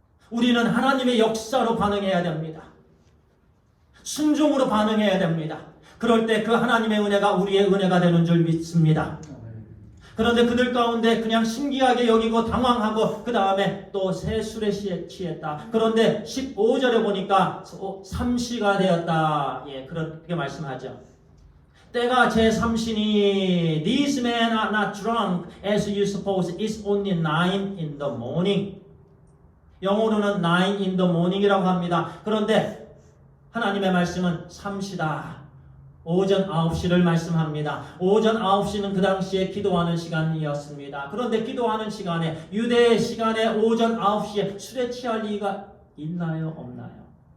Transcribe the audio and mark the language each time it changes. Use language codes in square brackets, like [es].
[ko] 우리는 하나님의 역사로 반응해야 됩니다. 순종으로 반응해야 됩니다. 그럴 때 그 하나님의 은혜가 우리의 은혜가 되는 줄 믿습니다. 그런데 그들 가운데 그냥 신기하게 여기고 당황하고 그 다음에 또 새 술에 취했다. 그런데 15절에 보니까 삼시가 되었다. 예, 그렇게 말씀하죠. 때가 제3시니 [en] These men are not drunk as you suppose. It's only 9 in the morning. [ko] 영어로는 [en] 9 in the morning [ko] 이라고 합니다. 그런데 하나님의 말씀은 3시다. 오전 9시를 말씀합니다. 오전 9시는 그 당시에 기도하는 시간이었습니다. 그런데 기도하는 시간에, 유대의 시간에 오전 9시에 술에 취할 리가 있나요? 없나요?